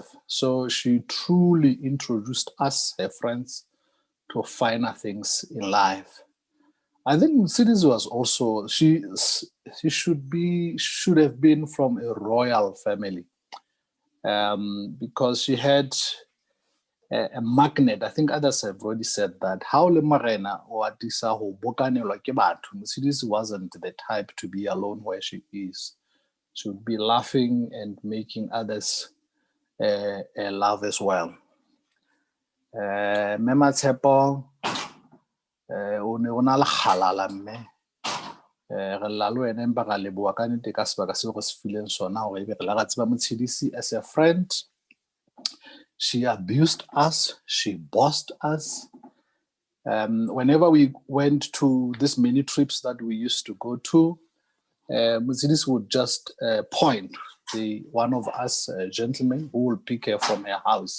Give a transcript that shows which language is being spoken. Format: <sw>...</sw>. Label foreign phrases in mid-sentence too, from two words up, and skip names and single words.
<en>So she truly introduced us, her friends, to finer things in life. I think Motselisi was also, she should have been from a royal family, because she had a magnet. I think others have already said that.</en> <st>How le marena o atisa ho bokanelwa ke batho.</st> <en>Motselisi wasn't the type to be alone where she is. She would be laughing and making others laugh as well.</en> <st>Motsepo o ne o na le kgalala mme. Re lla le wena empa ga leboa ka nnete ka sebaka seo re se fileng sona hore ebe re la ra tseba Motselisi</st> <en>as a friend. She abused us, she bossed us. Whenever we went to these many trips that we used to go to, Motselisi would just point one of us gentlemen who would pick her from her house.</en>